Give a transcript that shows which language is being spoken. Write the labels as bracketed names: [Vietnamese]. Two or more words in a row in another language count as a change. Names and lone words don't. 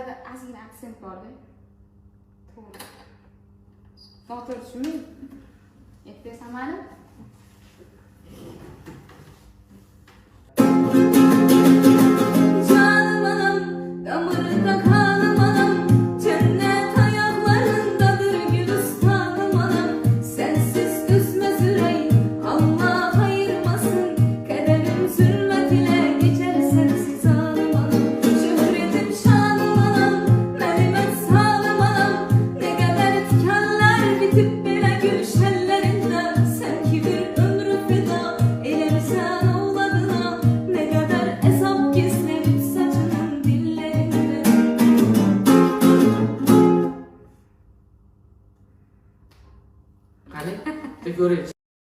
[Uzbek] ozgina aksent bor-da. To'g'ri. Noto'g'ri tushunmaydi. Aytib bersam mayli? [Turkish] Canım anam, damarında kanım anam, cennet ayaklarındadır gülistanım anam. Sensiz üzmez yüreğim, Allah ayırmasın, kaderim zulmet ile geçer sensiz anım anam. Şöhretim şanım anam, merimet sağlım anam, ne kadar dikenler bitip bile gülşenlerinde, sen ki bir ömrü feda eylemişsen oğladına, ne kadar ezap gizlenip saçının dillerinde. [Uzbek] Qani, bir ko'raylik.